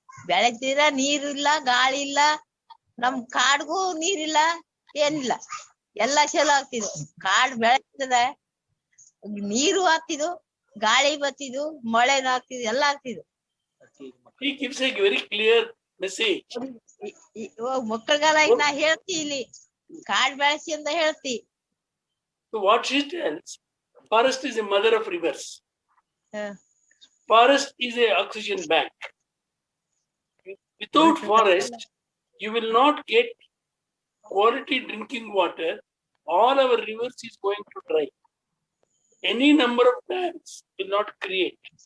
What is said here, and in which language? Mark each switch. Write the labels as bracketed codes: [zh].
[kn] ಬೆಳೆಸಿದ್ರೆ ನೀರಿಲ್ಲ, ಗಾಳಿ ಇಲ್ಲ, ನಮ್ ಕಾಡ್ಗೂ ನೀರಿಲ್ಲ, ಏನಿಲ್ಲ, ಎಲ್ಲ ಚಲೋ ಆಗ್ತಿದ್ವು. ಕಾಡ್ ಬೆಳೆಸ್ತದೆ, ನೀರು ಆಗ್ತಿದ್ವು, ಗಾಳಿ ಬರ್ತಿದ್ವು, ಮಳೆನೂ ಆಗ್ತಿದ್ವು, ಎಲ್ಲ ಆಗ್ತಿದ್ವು. [en] He gives a very clear message. [kn] ಮಕ್ಕಳಿಗೆಲ್ಲ ಈಗ ನಾ ಹೇಳ್ತಿ, ಇಲ್ಲಿ ಕಾಡ್ ಬೆಳೆಸಿ ಅಂತ ಹೇಳ್ತಿ. [en] So what she tells, forest is a mother of rivers. Forest is a oxygen bank. Without forest, you will not get quality drinking water. All our rivers is going to dry. Any number of dams will not create.